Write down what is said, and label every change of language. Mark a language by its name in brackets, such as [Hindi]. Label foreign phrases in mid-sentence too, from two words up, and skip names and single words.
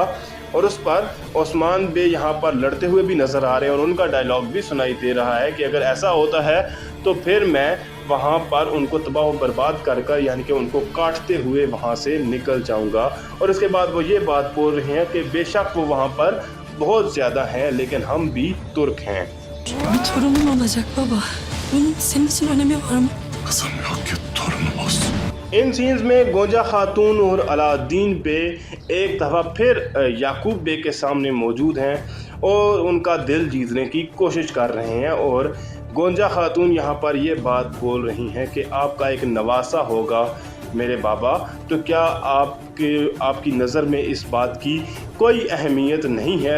[Hindi] और उस पर उस्मान बे यहाँ पर लड़ते हुए भी नज़र आ रहे हैं और उनका डायलॉग भी सुनाई दे रहा है कि अगर ऐसा होता है तो फिर मैं वहाँ पर उनको तबाह व बर्बाद कर कर यानी कि उनको काटते हुए वहाँ से निकल जाऊँगा। और इसके बाद वो ये बात बोल रहे हैं कि बेशक वो वहाँ पर बहुत ज़्यादा हैं लेकिन हम भी तुर्क हैं। [Turkish] Bir torunum olacak baba. Bunun senin için önemi var mı? Kızım yok ki torunum olsun. [Hindi] इन सीन्स में गोंजा खातून और अलाउद्दीन बे एक दफ़ा फिर याकूब बे के सामने मौजूद हैं और उनका दिल जीतने की कोशिश कर रहे हैं। और गोंजा खातून यहाँ पर ये बात बोल रही हैं कि आपका एक नवासा होगा मेरे बाबा, तो क्या आपकी नज़र में इस बात की कोई अहमियत नहीं है।